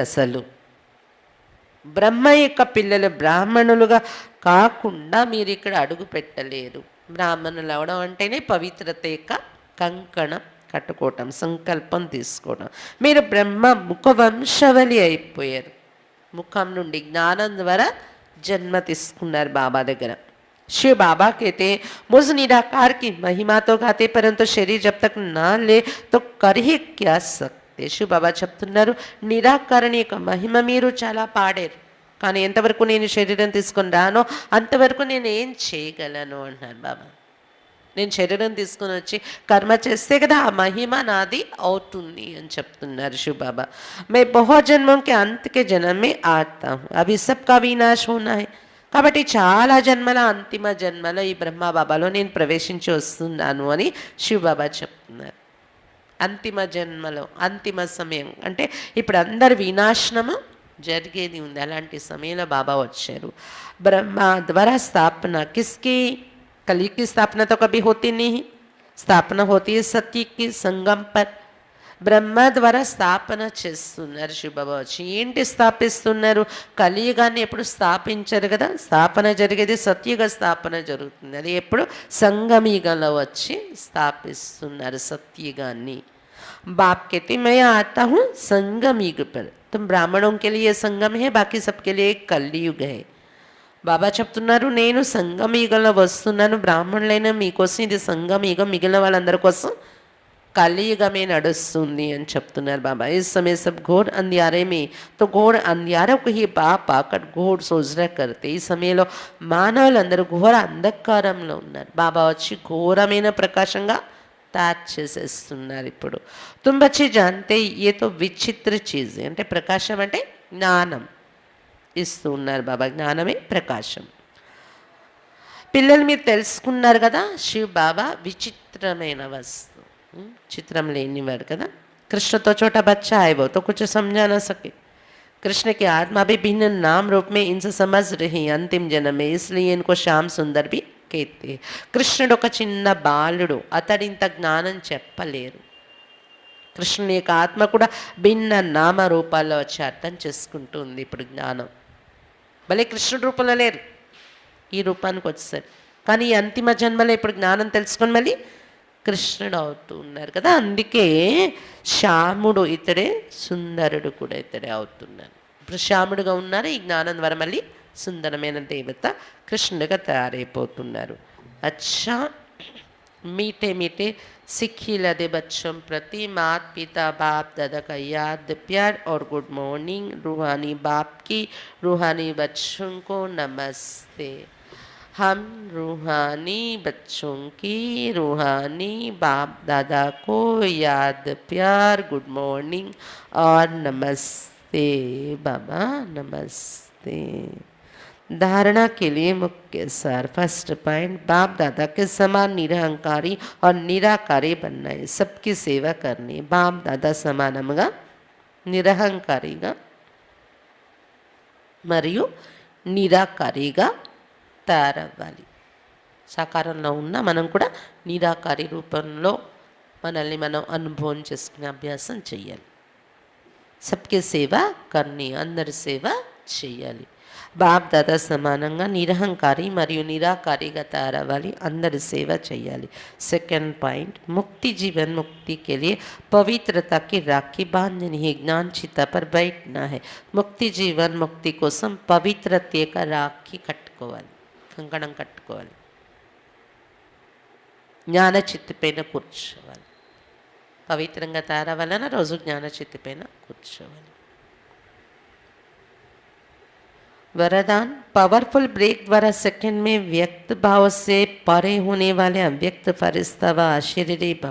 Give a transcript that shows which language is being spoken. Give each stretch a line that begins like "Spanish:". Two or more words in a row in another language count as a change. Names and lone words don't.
Telugu: అసలు బ్రహ్మ యొక్క పిల్లలు బ్రాహ్మణులుగా కాకుండా మీరు ఇక్కడ అడుగు పెట్టలేరు. బ్రాహ్మణులు అవడం అంటేనే పవిత్రత యొక్క కంకణం కట్టుకోవటం, సంకల్పం తీసుకోవడం. మీరు బ్రహ్మ ముఖ వంశవలి అయిపోయారు. ముఖం నుండి జ్ఞానం ద్వారా జన్మ తీసుకున్నారు బాబా దగ్గర.
Hindi: शिव बाबा कहते हैं मुझ निराकार की महिमा तो गाते परंतु शरीर जब तक ना ले तो कर ही क्या सकते.
Telugu: शिव बाबा చెప్తున్నారు నిరాకరణి యొక్క మహిమ మీరు చాలా పాడారు, కానీ ఎంతవరకు నేను శరీరం తీసుకొని రానో అంతవరకు నేను ఏం చేయగలను అంటున్నారు బాబా. నేను శరీరం తీసుకొని వచ్చి కర్మ చేస్తే కదా ఆ మహిమ నాది అవుతుంది అని చెప్తున్నారు శివ్ బాబా.
Hindi: मैं बहुत जन्मों के अंत के जन्म में आता हूँ, अभी सबका विनाश होना है.
Telugu: కాబట్టి చాలా జన్మల అంతిమ జన్మలో ఈ బ్రహ్మబాబాలో నేను ప్రవేశించి వస్తున్నాను అని శివబాబా చెప్తున్నారు. అంతిమ జన్మలో, అంతిమ సమయం అంటే ఇప్పుడు అందరి వినాశనము జరిగేది ఉంది. అలాంటి సమయంలో బాబా వచ్చారు.
Hindi: ब्रह्मा द्वारा स्थापना किसकी, कली की स्थापना तो कभी होती नहीं, स्थापना होती है सत्य की संगम पर.
Telugu: బ్రహ్మ ద్వారా స్థాపన చేస్తున్నారు శివబాబా వచ్చి. ఏంటి స్థాపిస్తున్నారు? కలియుగాన్ని ఎప్పుడు స్థాపించరు కదా, స్థాపన జరిగేది సత్యుగ స్థాపన జరుగుతుంది. అది ఎప్పుడు సంగమయుగంలో వచ్చి స్థాపిస్తున్నారు సత్యుగాన్ని.
Hindi: बाप कहते मैं आता हूँ संगम युग पर. तुम ब्राह्मणों के लिए संगम है, बाकी सबके लिए कलयुग है.
Telugu: బాబా చెప్తున్నారు నేను సంగమ యుగంలో వస్తున్నాను, బ్రాహ్మణులైన మీకోసం ఇది సంగమ యుగం, మిగిలిన వాళ్ళందరి కోసం కలియుగమే నడుస్తుంది అని చెప్తున్నారు బాబా.
Hindi: इस समय सब घोर अंधियारे में, तो घोर अंधियारों को ही बाप आकर घोर सोचना करते.
Telugu: ఈ సమయంలో మానవులందరూ ఘోర అంధకారంలో ఉన్నారు. బాబా వచ్చి ఘోరమైన ప్రకాశంగా తయారు చేసేస్తున్నారు.
Hindi: ఇప్పుడు तुम बच्चे जानते ये तो विचित्र चीज़.
Telugu: అంటే ప్రకాశం అంటే జ్ఞానం ఇస్తూ ఉన్నారు బాబా. జ్ఞానమే ప్రకాశం. పిల్లలు మీరు తెలుసుకున్నారు కదా, శివ్ బాబా విచిత్రమైన వస్తువు, చిత్రం లేనివాడు కదా.
Hindi: कृष्ण तो छोटा बच्चा है, वो तो कुछ समझा ना सके. कृष्ण की आत्मा भी भिन्न नाम रूप में इनसे समझ रही अंतिम जन्म में, इसलिए इनको श्याम सुंदर भी कहते.
Telugu: కృష్ణుడు ఒక చిన్న బాలుడు, అతడింత జ్ఞానం చెప్పలేరు. కృష్ణుని యొక్క ఆత్మ కూడా భిన్న నామ రూపాల్లో వచ్చి అర్థం చేసుకుంటుంది ఇప్పుడు జ్ఞానం. భలే కృష్ణుడి రూపంలో లేరు, ఈ రూపానికి వచ్చేసారు. కానీ ఈ అంతిమ జన్మలో ఇప్పుడు జ్ఞానం తెలుసుకొని మళ్ళీ కృష్ణుడు అవుతూ ఉన్నారు కదా. అందుకే శ్యాముడు ఇతడే, సుందరుడు కూడా ఇతడే అవుతున్నారు. ఇప్పుడు శ్యాముడుగా ఉన్నారు, ఈ జ్ఞానం ద్వారా మళ్ళీ సుందరమైన దేవత కృష్ణుడిగా తయారైపోతున్నారు.
Hindi: అచ్చా मीठे मीठे सिक्खी लदे बच्चों प्रति मात पिता बाप दादा का याद प्यार और
English: good morning.
Hindi: रूहानी बाप की रूहानी बच्चों को नमस्ते. हम रूहानी बच्चों की रूहानी बाप दादा को याद प्यार
English: good morning
Hindi: और नमस्ते. बाबा नमस्ते. धारणा के लिए मुख्य सार.
English: first point,
Hindi: बाप दादा के समान निरहंकारी और निराकारी बनना है. सबकी सेवा करनी.
Telugu: बाप दादा సమానముగా నిరహంకారిగా మరియు నిరాకారిగా తయారవ్వాలి. సాకారంలో ఉన్న మనం కూడా నిరాకారి రూపంలో మనల్ని మనం అనుభవం చేసుకునే అభ్యాసం చేయాలి.
Hindi: सबकी सेवा करनी,
Telugu: అందరి సేవ చేయాలి. బాప్ దాదా సమానంగా నిరహంకారి మరియు నిరాకారిగా తయారవ్వాలి, అందరి సేవ చేయాలి.
English: second point,
Hindi: मुक्ति जीवन मुक्ति के लिए पवित्रता की राखी बांधनी है, ज्ञान चिता पर बैठना है.
Telugu: ముక్తి జీవన్ ముక్తి కోసం పవిత్రత యొక్క రాఖీ కట్టుకోవాలి, కంకణం కట్టుకోవాలి, జ్ఞాన చిత్తి పైన కూర్చోవాలి. పవిత్రంగా తయారవ్వాలన్న రోజు జ్ఞాన చిత్తి పైన కూర్చోవాలి.
Hindi: वरदान,
English: powerful brake
Hindi: द्वारा सेकंड में व्यक्त भाव से परे होने वाले अव्यक्त फरिश्ता व आशीर्वादी भाव.